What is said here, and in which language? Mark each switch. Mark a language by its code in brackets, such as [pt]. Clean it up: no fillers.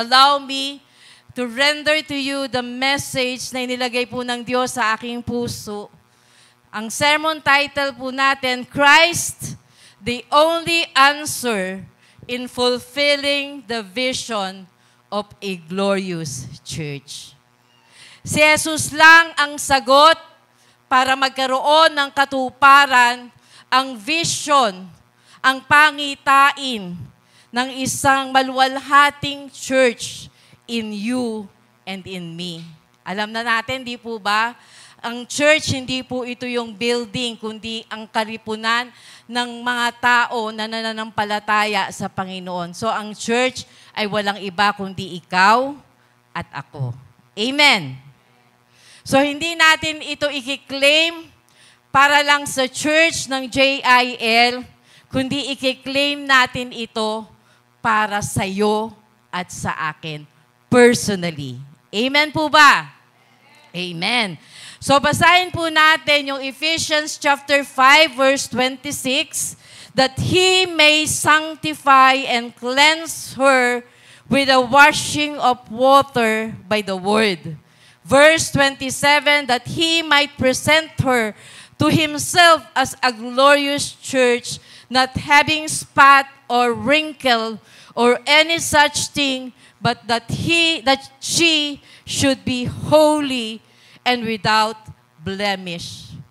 [en] Allow me to render to you the message [tl] na inilagay po ng Diyos sa aking puso. Ang sermon title po natin, [en] Christ, the only answer in fulfilling the vision of a glorious church. [tl] Si Jesus lang ang sagot para magkaroon ng katuparan, ang vision, ang pangitain ng isang maluwalhating [en] church in you and in me. [tl] Alam na natin, di po ba? Ang church, hindi po ito yung building, kundi ang kalipunan ng mga tao na nananampalataya sa Panginoon. So ang church ay walang iba kundi ikaw at ako. Amen. So hindi natin ito i-claim para lang sa church ng JIL, kundi i-claim natin ito para sa iyo at sa akin personally. Amen po ba? Amen. So basahin po natin yung [en] Ephesians chapter 5 verse 26, that He may sanctify and cleanse her with the washing of water by the word. Verse 27, that He might present her to Himself as a glorious church, not having spot or wrinkle or any such thing, but that she should be holy and without blemish.